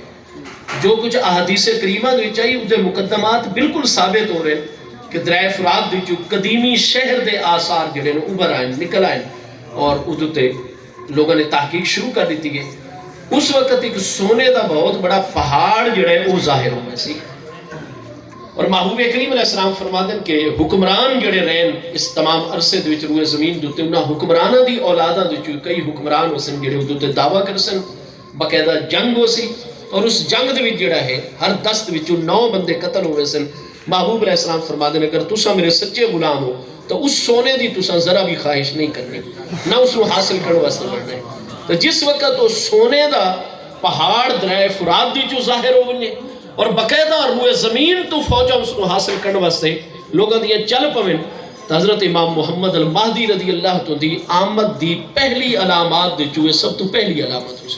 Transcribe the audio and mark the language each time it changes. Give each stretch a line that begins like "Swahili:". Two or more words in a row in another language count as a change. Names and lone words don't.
Punjabi: جو کچھ احادیث کریمہ دے وچ آئی اودے مقدمات بالکل ثابت ہو رہے ہیں کہ دریائے فرات دے جو قدیمی شہر دے آثار جڑے نے ابھر آئے نکل آئے اور ادو تے لوگوں نے تحقیق شروع کر دیتی گئی. اس وقت ایک سونے دا بہت بڑا پہاڑ جڑا ہے وہ ظاہر ہو گیا سی. اور محبوب کریم
Arabic: علیہ السلام
Punjabi: فرماتے ہیں کہ حکمران جڑے رہن اس تمام عرصے دے وچ روئے زمین دے انہاں حکمراناں دی اولاداں دے کئی حکمران ہوسن جڑے ادو تے دعویٰ کرسن باقاعدہ جنگ ہو سی. اور اس جنگ دے وچ جڑا ہے ہر 10 وچوں 9 بندے قتل ہوئے سن. محبوب
Arabic: علیہ السلام
Punjabi: فرماتے ہیں اگر تساں میرے سچے غلام ہو تو اس سونے دی تساں ذرا بھی خواہش نہیں کرنی نہ اس کو حاصل کرنے واسطے لڑنا ہے. تو جس وقت وہ سونے دا پہاڑ دریائے فرات دی جو ظاہر ہو گئے اور باقاعدہ روئے زمین تو فوجا اس کو حاصل کرنے واسطے لوگوں دیا چل پویں تو حضرت امام محمد المہدی
Arabic: رضی اللہ عنہ
Punjabi: دی آمد دی پہلی علامات دے چوئے سب تو پہلی علامت ہو سی.